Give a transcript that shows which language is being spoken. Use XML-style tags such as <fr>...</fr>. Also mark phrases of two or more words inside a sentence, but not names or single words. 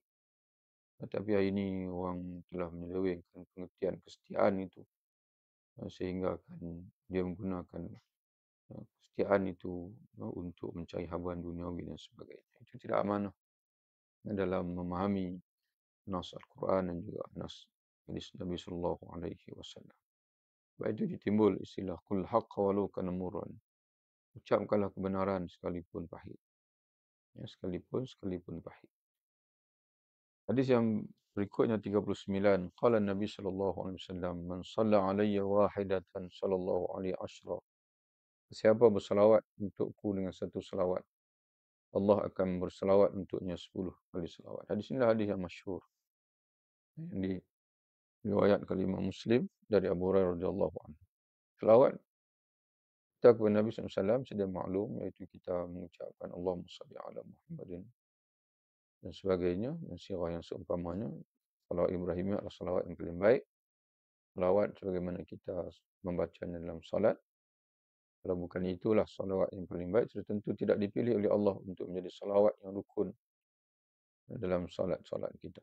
<ms>Tetapi hari ini orang telah menyelewengkan pengertian kesetiaan itu, sehingga dia menggunakan kesetiaan itu untuk mencari habuan duniawi dan sebagainya. Itu tidak amanah dalam memahami nas Al-Quran dan juga nas hadis Nabi</ms> <ar>صلى الله عليه وسلم.</ar> <ms>Sebab itu ditimbul istilah</ms> <ar>قل الحق ولو كان مرا.</ar> <ms>Ucapkanlah kebenaran sekalipun pahit. Ya, sekalipun pahit. Hadis yang berikutnya 39,</ms> <ar>قال النبي صلى الله عليه وسلم، من صلى علي واحدة صلى الله عليه عشرا.</ar> <ms>Siapa berselawat untukku dengan satu selawat, Allah akan berselawat untuknya 10 kali selawat. Hadis inilah hadis yang masyhur, yang diriwayatkan Imam Muslim dari Abu Hurairah</ms> <ar>رضي الله عنه.</ar> <ms>Selawat kita kepada Nabi SAW sedia maklum, iaitu kita mengucapkan</ms> <ar>اللهم صل على محمد</ar> <ms>dan sebagainya, dan sirah yang seumpamanya. Salawat Ibrahim adalah salawat yang paling baik. Salawat sebagaimana kita membacanya dalam salat. Kalau bukan itulah salawat yang paling baik, sudah tentu tidak dipilih oleh Allah untuk menjadi salawat yang rukun dalam salat-salat kita.</ms>